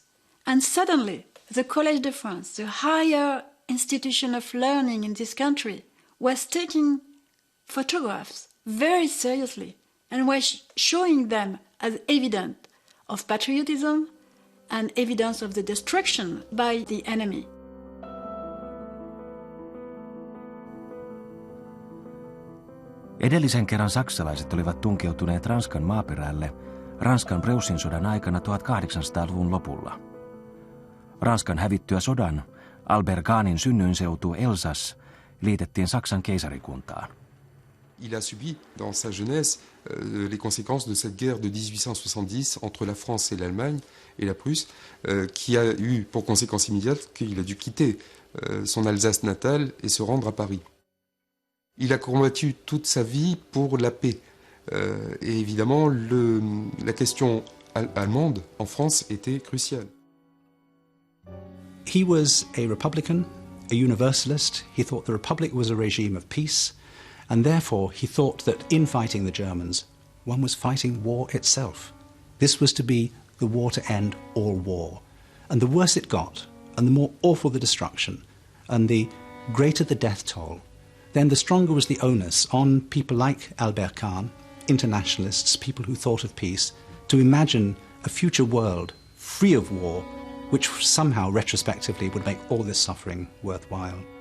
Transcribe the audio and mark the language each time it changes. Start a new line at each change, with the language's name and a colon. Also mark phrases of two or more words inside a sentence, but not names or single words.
English: And suddenly, the Collège de France, the higher institution of learning in this country, was taking photographs very seriously and was showing them as evidence of patriotism and evidence of the destruction by the enemy.
Finnish: Edellisen kerran saksalaiset olivat tunkeutuneet Ranskan maaperälle Ranskan Preussin sodan aikana 1800-luvun lopulla. Ranskan hävittyä sodan Albert Kahnin synnyinseutu Elsass liitettiin Saksan keisarikuntaan.
French: Il a subi dans sa jeunesse les conséquences de cette guerre de 1870 entre la France et l'Allemagne et la Prusse, qui a eu pour conséquence immédiate qu'il a dû quitter son Alsace natale et se rendre à Paris. Il a combattu toute sa vie pour la paix. Et évidemment, la question allemande en France était cruciale.
English: He was a Republican, a Universalist. He thought the Republic was a regime of peace, and therefore he thought that in fighting the Germans, one was fighting war itself. This was to be the war to end all war. And the worse it got, and the more awful the destruction, and the greater the death toll, then the stronger was the onus on people like Albert Kahn, internationalists, people who thought of peace, to imagine a future world free of war which somehow retrospectively would make all this suffering worthwhile.